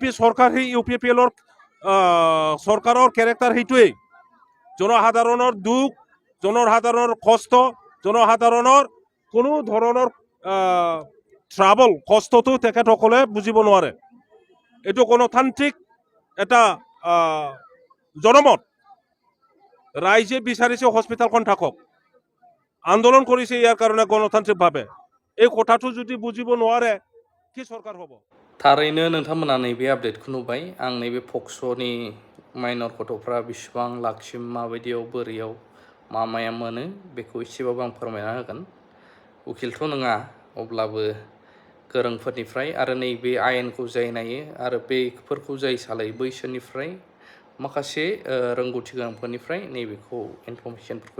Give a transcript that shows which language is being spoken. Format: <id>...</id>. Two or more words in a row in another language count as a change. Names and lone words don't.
<as>চৰকাৰ সেই UPPLৰ চৰকাৰৰ কেৰেক্টাৰ সেইটোৱেই জনসাধাৰণৰ দুখ জনসাধাৰণৰ কষ্ট জনসাধাৰণৰ কোনো ধৰণৰ ট্ৰাবল কষ্টটো তেখেতসকলে বুজিব নোৱাৰে এইটো গণতান্ত্ৰিক এটা জনমত ৰাইজে বিচাৰিছে হস্পিটেলখন থাকক আন্দোলন কৰিছে ইয়াৰ কাৰণে গণতান্ত্ৰিকভাৱে এই কথাটো যদি বুজিব নোৱাৰে কি চৰকাৰ হ'ব</as> <brx>थारैनो नोंथांमोना नैबे आपडेटखौ नुबाय आं नैबे पक्स'नि माइनर गथ'फ्रा बिसिबां लाखसिम माबायदियाव बोरैयाव माया मोनो बेखौ एसेबाबो आं फोरमायना होगोन उकिलथ' नङा अब्लाबो गोरोंफोरनिफ्राय आरो नैबे आयेनखौ जाय नायो आरो बेफोरखौ जाय सालायो बैसोरनिफ्राय माखासे रोंगौथि गोनांफोरनिफ्राय नैबेखौ इनफरमेसनफोरखौ</brx>